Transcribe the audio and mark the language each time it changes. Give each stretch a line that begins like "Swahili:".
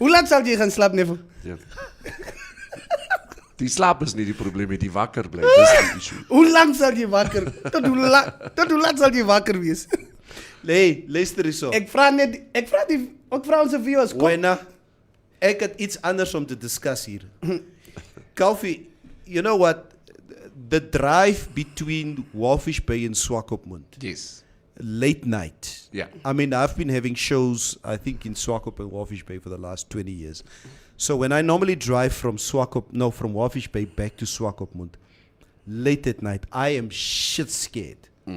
Afrikaans: Hoe laat sal jy gaan slap, Neville? Ja. Die slaap is nie die probleem, die wakker bly. Dis die issue. Hoe lang sal jy wakker? Tot hoe laat sal jy wakker wees? Nee, luister hierso. Ek vra onze viewers, kom. Wena, ek het iets anders om te discuss hier.
English: Koffie, you know what? The drive between Walfish Bay and Swakopmund, Yes. late night. Yeah. I mean, I've been having shows, I think, in Swakop and Walfish Bay for the last 20 years. So when I normally drive from from Walfish Bay back to Swakopmund, late at night, I am shit scared.